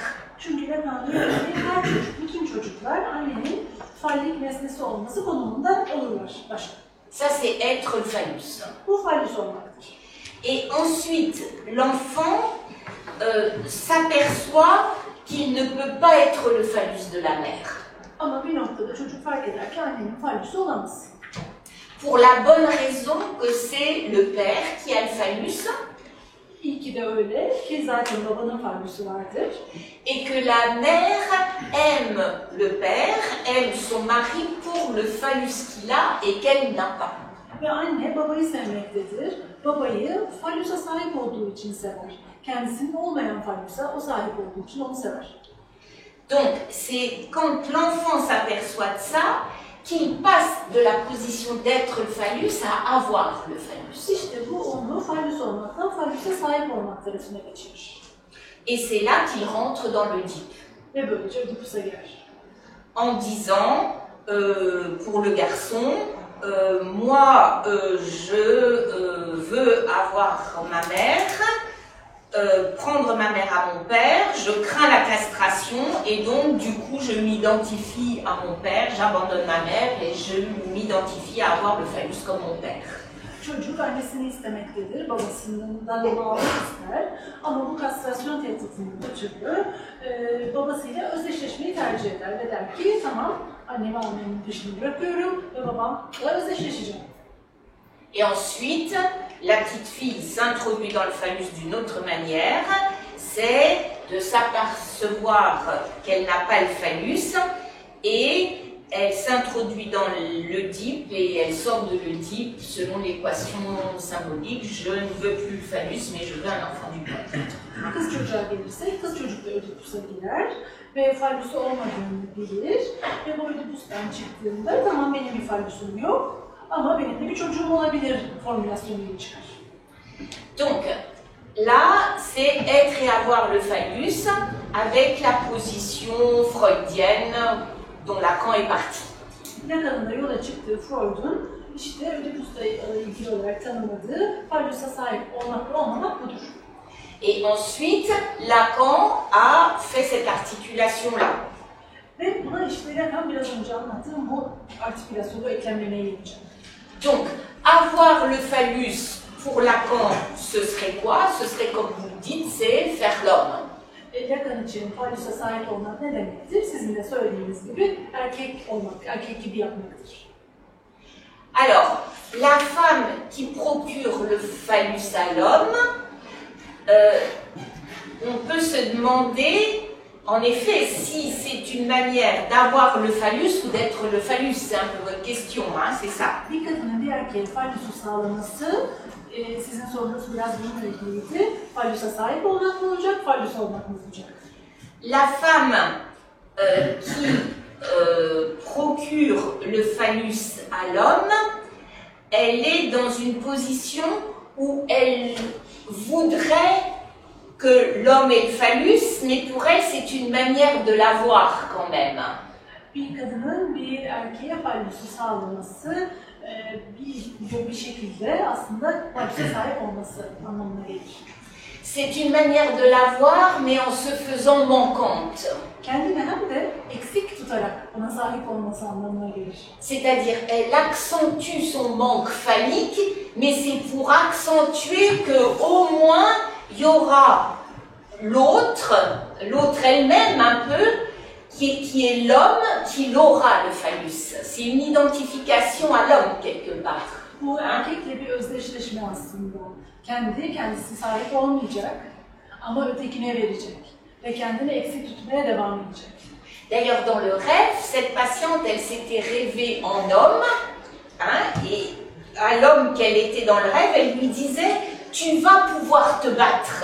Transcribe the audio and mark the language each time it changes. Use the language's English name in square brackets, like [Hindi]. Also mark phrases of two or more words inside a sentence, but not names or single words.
[Turkish] Çünkü Lacan diyor ki her çocuk, bütün çocuklar annenin fallik nesnesi olması konumunda olurlar başta. [French] Ça, c'est être le phallus. [Turkish] Bu phallus olmaktır. [French] Et ensuite, l'enfant s'aperçoit qu'il ne peut pas être le phallus de la mère. [Turkish] Ama bir noktada çocuk fark eder ki annenin phallusu olamaz. [French] Pour la bonne raison que c'est le père qui a le phallus [Turkish] İyi ki de öyle ki zaten babanın phallusu vardır. [French] et que la mère aime le père, aime son mari pour le phallus qu'il a et qu'elle n'a pas. [Turkish] Ve anne babayı sevmektedir. Babayı phallusa sahip olduğu için sever. Kendisinin olmayan phallusa o sahip olduğu için onu sever. [French] Donc, c'est quand l'enfant s'aperçoit de ça qu'il passe de la position d'être le phallus à avoir le phallus. [Turkish] İşte bu onu phallus olmaktan phallusa sahip olmak tarafına geçirir. [French] Et c'est là qu'il rentre dans l'Oedipe. [Turkish] Ve böylece Ödipus'a girer. [French] En disant, pour le garçon, moi, je veux avoir ma mère, prendre ma mère à mon père, je crains la castration et donc du coup je m'identifie à mon père, j'abandonne ma mère et je m'identifie à avoir le phallus comme mon père. [Turkish] Çocuk annesini istemektedir, babasından onu almak ister. Ama bu kastrasyon tehditinden ötürü babasıyla özdeşleşmeyi tercih eder ve der ki tamam annemi almanın peşini bırakıyorum ve babamla özdeşleşeceğim. [French] Et ensuite, la petite fille s'introduit dans le phallus d'une autre manière, c'est de s'apercevoir qu'elle n'a pas le phallus et elle s'introduit dans l'Oedipe et elle sort de l'Oedipe selon l'équation symbolique. Je ne veux plus le phallus, mais je veux un enfant du père. [Turkish] Kız çocuğa gelirsek, kız çocuk da Ödipus'a girer ve phallusu olmadığını bilir ve bu Ödipus'tan çıktığında tamam benim bir phallusum yok ama benim de bir çocuğum olabilir formülasyonuyla çıkar. [French] Donc, là, c'est être et avoir le phallus avec la position freudienne dont Lacan est parti. [Turkish] Lacan'ın da yola çıktığı Freud'un işte Ödipus'la ilgili olarak tanımladığı phallusa sahip olmak ve olmamak budur. [French] Et ensuite, Lacan a fait cette articulation-là. [Turkish] Ve buna işleyen biraz önce anlattığım bu artikülasyonu eklemlemeye gelecek. [French] Donc, avoir le phallus pour Lacan, ce serait quoi? Ce serait comme vous le dites, c'est faire l'homme. [Turkish] Lacan için fallusa sahip olmak ne demektir? Sizin de söylediğiniz gibi erkek olmak, erkek gibi yapmaktır. [French] Alors, la femme qui procure le phallus à l'homme, on peut se demander, en effet, si c'est une manière d'avoir le phallus ou d'être le phallus. C'est un peu votre question, hein, c'est ça? [Turkish] Bir kadının bir erkeğe fallusu sağlaması, sizin sorunuz biraz bununla ilgiliydi. Fallusa sahip olmak mı olacak, fallus olmak mı olacak? [French] La femme qui procure le phallus à l'homme, elle est dans une position où elle voudrait que l'homme ait le phallus, mais pour elle, c'est une manière de l'avoir quand même. [Turkish] Bir kadının bir erkeğe fallusu sağlaması, bir şekilde aslında fallusa sahip olması anlamına gelir. [French] C'est une manière de l'avoir, mais en se faisant manquante. [Turkish] Kendini hem de eksik tutarak ona sahip olması anlamına gelir. [French] C'est-à-dire, elle accentue son manque phallique, mais c'est pour accentuer qu'au moins, il y aura l'autre elle-même un peu, qui est l'homme, qui aura le phallus. C'est une identification à l'homme quelque part. [Turkish] Bu erkekle bir özdeşleşme aslında. Kendisi sahip olmayacak ama ötekine verecek ve kendini eksik tutmaya devam edecek. [French] D'ailleurs, dans le rêve, cette patiente, elle s'était rêvée en homme, hein, et à l'homme qu'elle était dans le rêve, elle lui disait « Tu vas pouvoir te battre ».